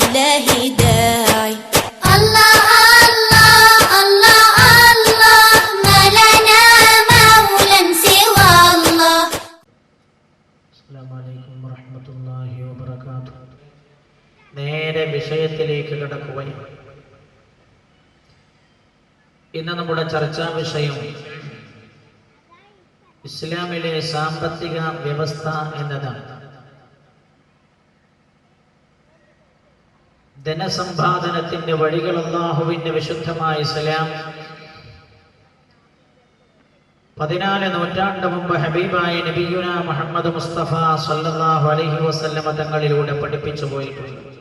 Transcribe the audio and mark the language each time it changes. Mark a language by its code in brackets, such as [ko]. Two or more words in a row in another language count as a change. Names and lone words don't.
[ar] إلهي داعي الله الله الله الله ما لنا مولا سوى الله. السلام عليكم ورحمة الله وبركاته. [ml] നേരെ വിഷയത്തിലേക്ക് കടക്കുകയാണ്. ഇന്ന് നമ്മുടെ ചർച്ചാ വിഷയം ഇസ്ലാമിലെ സാമ്പത്തിക വ്യവസ്ഥ എന്നതാണ്. ധനസമ്പാദനത്തിന്റെ വഴികൾ അല്ലാഹുവിന്റെ വിശുദ്ധമായ ഇസ്ലാം 14 നൂറ്റാണ്ട് മുമ്പ് ഹബീബായ നബിയുനാ മുഹമ്മദ് മുസ്തഫ [ar] صلى الله عليه وسلم [ml] തങ്ങളിലൂടെ പഠിപ്പിച്ചു പോയിട്ടുണ്ട്.